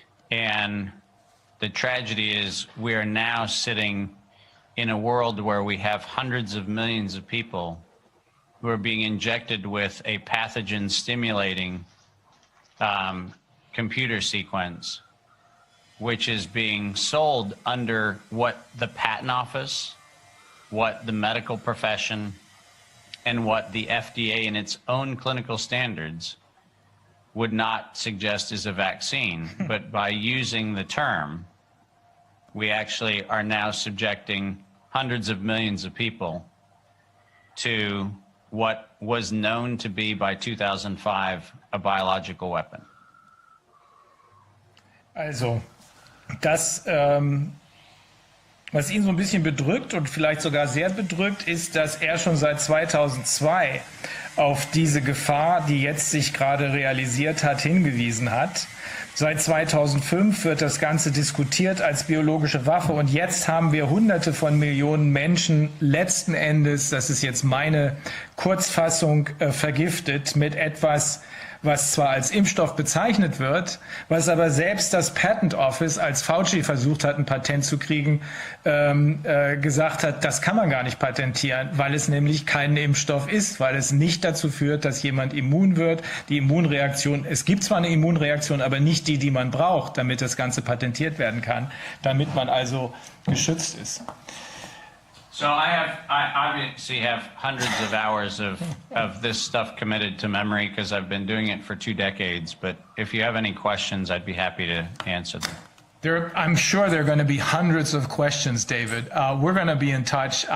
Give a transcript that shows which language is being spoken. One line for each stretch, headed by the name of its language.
English: And the tragedy is we are now sitting in a world where we have hundreds of millions of people who are being injected with a pathogen stimulating computer sequence, which is being sold under what the patent office, what the medical profession, and what the FDA in its own clinical standards would not suggest is a vaccine. But by using the term, we actually are now subjecting hundreds of millions of people to what was known to be by 2005 a biological weapon.
German: Also, das, was ihn so ein bisschen bedrückt und vielleicht sogar sehr bedrückt, ist, dass er schon seit 2002 auf diese Gefahr, die jetzt sich gerade realisiert hat, hingewiesen hat. Seit 2005 wird das Ganze diskutiert als biologische Waffe und jetzt haben wir Hunderte von Millionen Menschen letzten Endes, das ist jetzt meine Kurzfassung, vergiftet mit etwas, was zwar als Impfstoff bezeichnet wird, was aber selbst das Patent Office, als Fauci versucht hat, ein Patent zu kriegen, gesagt hat, das kann man gar nicht patentieren, weil es nämlich kein Impfstoff ist, weil es nicht dazu führt, dass jemand immun wird. Die Immunreaktion, es gibt zwar eine Immunreaktion, aber nicht die, die man braucht, damit das Ganze patentiert werden kann, damit man also geschützt ist.
English: So I obviously have hundreds of hours of this stuff committed to memory because I've been doing it for 2 decades. But if you have any questions, I'd be happy to answer them. I'm sure there are going to be hundreds of questions, David. We're going to be in touch.